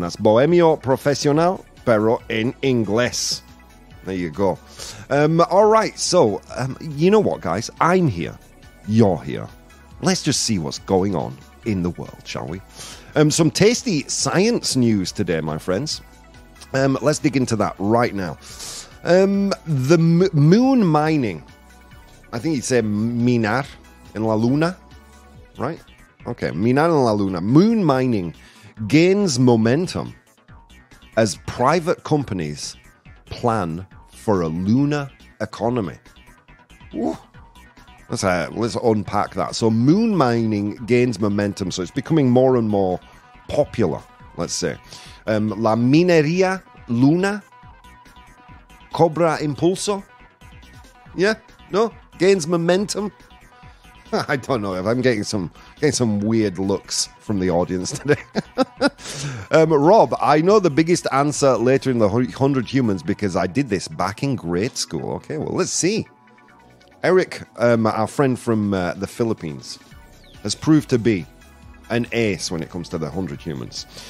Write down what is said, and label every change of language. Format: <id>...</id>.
<en>That's Bohemio Profesional,</en> <es>pero en inglés.</es> <en>There you go. All right, so you know what, guys? I'm here. You're here. Let's just see what's going on in the world, shall we? Some tasty science news today, my friends. Let's dig into that right now. The moon mining. I think you'd say</en> <es>minar en la luna,</es> <en>right? Okay,</en> <es>minar en la luna.</es> <en>Moon mining gains momentum as private companies plan for a lunar economy. Ooh. Let's unpack that. So moon mining gains momentum, so it's becoming more and more popular, let's say.</en> <es>La minería luna cobra impulso.</es> <en>Yeah? No? Gains momentum? I don't know if I'm getting some weird looks from the audience today. Rob, I know the biggest answer later in the 100 humans because I did this back in grade school. Okay, well, let's see. Eric, our friend from the Philippines, has proved to be an ace when it comes to the 100 humans.</en>